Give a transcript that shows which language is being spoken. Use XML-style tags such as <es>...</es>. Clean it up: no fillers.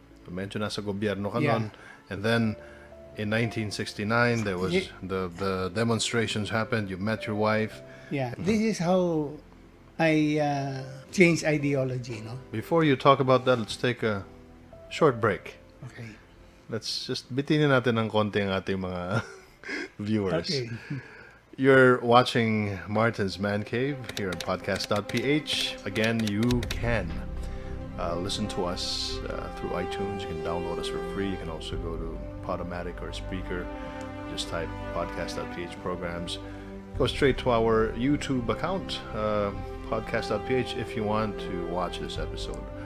<tl>Medyo nasa gobyerno ka nun.</tl> <en>And then in 1969, there was the demonstrations happened. You met your wife. Yeah, this is how I changed ideology, no? Before you talk about that, let's take a short break. Okay. Let's just</en> <tl>bitinin natin ng konti ang ating mga viewers.</tl> <en>Okay. You're watching Martin's Man Cave here on podcast.ph. Again, you can listen to us through iTunes. You can download us for free. You can also go to Podomatic or Spreaker. Just type podcast.ph programs. Go straight to our YouTube account, podcast.ph, if you want to watch this episode.</en>